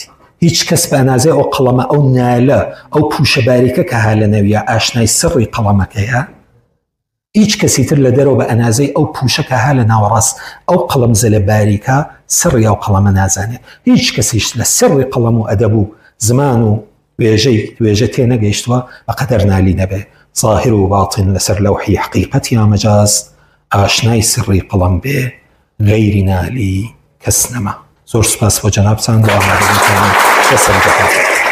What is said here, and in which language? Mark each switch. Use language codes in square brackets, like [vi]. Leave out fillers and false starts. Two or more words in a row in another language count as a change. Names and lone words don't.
[ckb] هیچ کەس بە ئەنازەی ئەو قەڵەمە، ئەو نالە، ئەو پوشە باریکە کە ها لە نەویە ئاشنای سڕی قەڵەمەکەیە، هیچ کەسی تر لە دەرەوە بە ئەنازەی ئەو پوشە کە ها لە ناوەڕاست ئەو قەڵەم زەلە باریکە سڕی ئەو قەڵەمە نازانێت. هیچ کەسیش لە سڕی قەڵەم و ئەدەب و زمان و وێژە تێ نەگەیشتووە بەقەدەر نالی نەبێ. ظاهر و باطن لەسەر لەوحی حەقیقەت یا مەجاز، ئاشنای سڕی قەڵەم بێ غەیری نالی کەس نەما. زۆر سوپاس بۆ جەنابتان بۆ ئامادەبوونتان.